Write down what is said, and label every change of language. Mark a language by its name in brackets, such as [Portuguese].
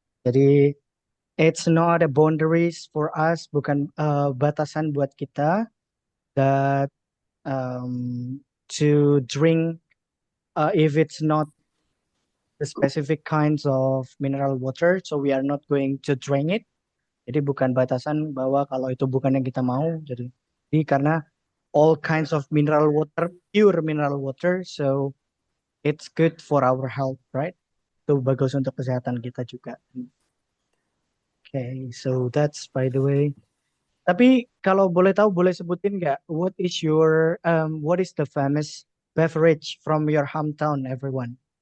[English] Jadi it's not a boundaries for us, [Indonesian] bukan batasan buat kita [English] that to drink if it's not the specific kinds of mineral water, so we are not going to drink it. [Indonesian] Jadi bukan batasan bahwa kalau itu bukan yang kita mau. [English] Jadi karena all kinds of mineral water, pure mineral water, so it's good for our health, right? [Indonesian] Itu bagus untuk kesehatan kita juga. [English] Okay, so that's by the way. [Indonesian] Tapi kalau boleh tahu, boleh sebutin nggak [English] what is the famous beverage from your hometown, everyone?